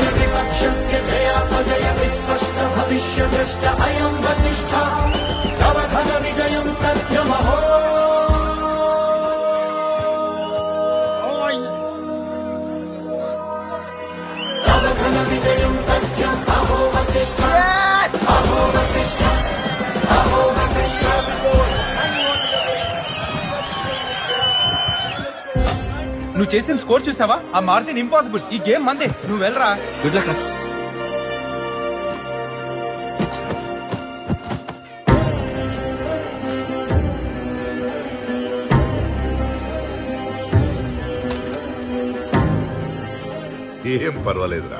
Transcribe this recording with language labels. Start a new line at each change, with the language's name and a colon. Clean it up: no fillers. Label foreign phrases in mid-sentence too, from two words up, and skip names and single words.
Sanskrit: विपक्षस्य जयापजय विस्पष्ट भविष्यद्रष्ट अयं वसिष्ठः तव घन विजयं तथ्यमहो तव घन विजयं तथ्यम् अहो वसिष्ठ अहो वसिष्ठ अहो वसिष्ठ.
Telugu: నువ్వు చేసిన స్కోర్ చూసావా? ఆ
English: margin impossible.
Telugu: ఈ గేమ్ మందే. నువ్వు వెళ్ళరా.
English: good luck
Telugu: రా. ఏం పర్వాలేదురా.